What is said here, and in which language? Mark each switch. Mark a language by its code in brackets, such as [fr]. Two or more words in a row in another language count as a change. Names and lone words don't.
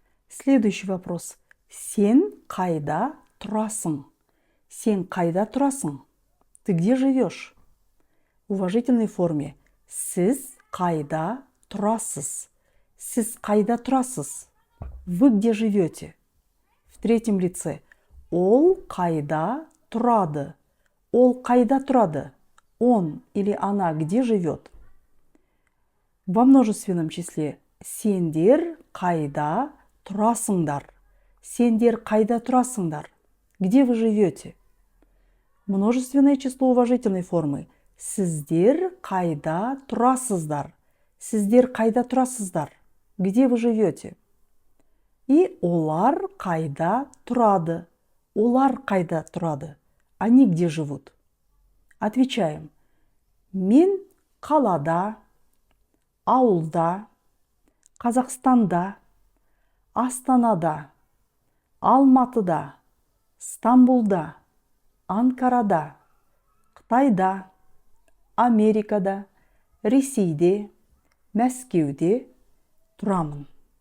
[ru] Следующий вопрос. [kk] Сен қайда тұрасың? Сен қайда тұрасың? [ru] Ты где живешь? В уважительной форме. [kk] Сіз қайда тұрасыз? Сіз қайда тұрасыз? [ru] Вы где живете? В третьем лице. [kk] Ол қайда тұрады? Ол қайда тұрады? [ru] Он или она где живет? Во множественном числе. [kk] Сендер қайда тұрасыңдар? Сендер қайда тұрасыңдар? [ru] Где вы живете? Множественное число уважительной формы. [kk] Сіздер қайда тұрасыздар? Сіздер қайда тұрасыздар? [ru] Где вы живете? И [kk] олар қайда тұрады? Олар қайда тұрады? [ru] Они где живут? Отвечаем. Мен қалада, ауылда, Қазақстанда, Астанада, Алматыда, Ыстамбұлда, Анкарада, Қытайда, Америкада, Ресейде, Мәскеуде тұрамын.